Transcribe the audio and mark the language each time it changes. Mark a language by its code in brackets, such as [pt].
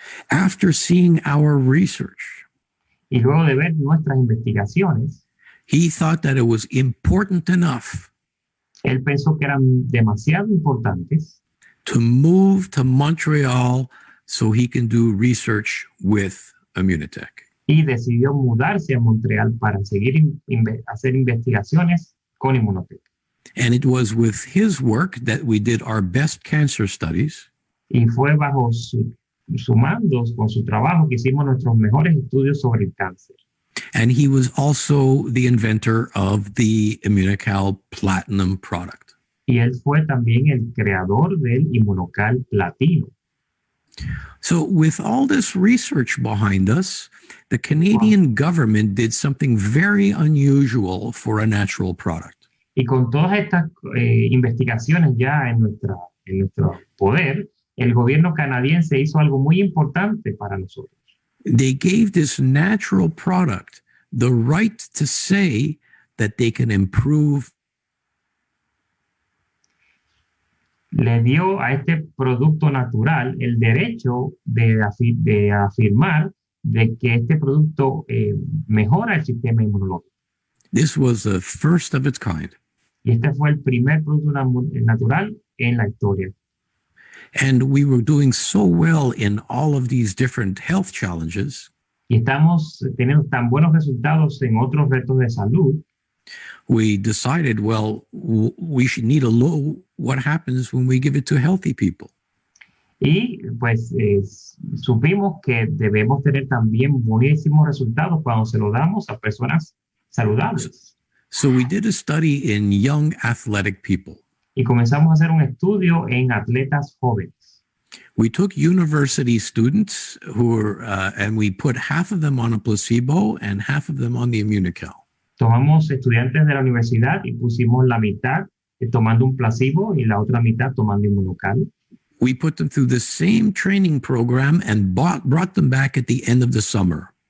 [en] After seeing our research, [es] Y luego de ver nuestras investigaciones, [en] he thought that it was important enough [es] él pensó que eran demasiado importantes [en] to move to Montreal so he can do research with Immunotech. [es] y decidió mudarse a Montreal para seguir hacer investigaciones con Immunotech. [en] And it was with his work that we did our best cancer studies. [es] Y fue bajo su mando, con su trabajo, que hicimos nuestros mejores estudios sobre el cáncer. [en] And he was also the inventor of the Immunocal Platinum product. [es] Y él fue también el creador del Immunocal Platino. [en] So with all this research behind us, the Canadian government did something very unusual for a natural product. [es] Y con todas estas investigaciones ya en nuestro poder, el gobierno canadiense hizo algo muy importante para nosotros. [en] They gave this natural product the right to say that they can improve. [es] Le dio a este producto natural el derecho de afirmar de que este producto mejora el sistema inmunológico. [en] This was the first of its kind. [es] Y este fue el primer producto natural en la historia. [en] And we were doing so well in all of these different health challenges. [es] Y estamos teniendo tan buenos resultados en otros retos de salud. [en] We decided, well, we should need to know what happens when we give it to healthy people. [es] Y pues supimos que debemos tener también buenísimos resultados cuando se lo damos a personas saludables. [en] So we did a study in young athletic people. [es] Y comenzamos a hacer un estudio en atletas jóvenes. [en] We took university students who were, and we put half of them on a placebo and half of them on the Immunocal. [es] Tomamos estudiantes de la universidad y pusimos la mitad tomando un placebo y la otra mitad tomando Immunocal. [en] We put them through the same training program and brought them back at the end of the summer.